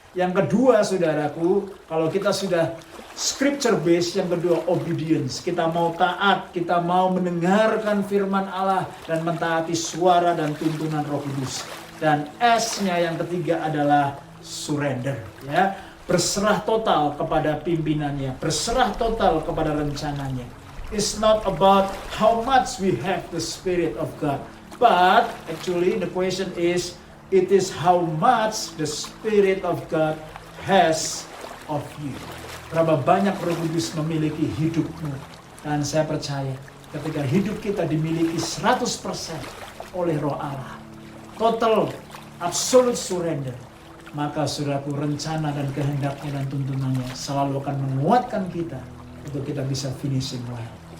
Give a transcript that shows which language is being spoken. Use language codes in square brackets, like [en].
[id] Yang kedua, saudaraku, kalau kita sudah [en] scripture based, [id] yang kedua obedience. Kita mau taat, kita mau mendengarkan firman Allah dan mentaati suara dan tuntunan Roh Kudus. Dan S-nya yang ketiga adalah surrender, ya. Berserah total kepada pimpinannya, berserah total kepada rencananya. [en] It's not about how much we have the Spirit of God, but actually the question is, it is how much the Spirit of God has of you. [id] Berapa banyak Roh Kudus memiliki hidupmu. Dan saya percaya ketika hidup kita dimiliki 100% oleh Roh Allah, total, [en] absolute surrender, [id] maka saudaraku, rencana dan kehendaknya dan tuntunannya selalu akan menguatkan kita untuk kita bisa [en] finishing line.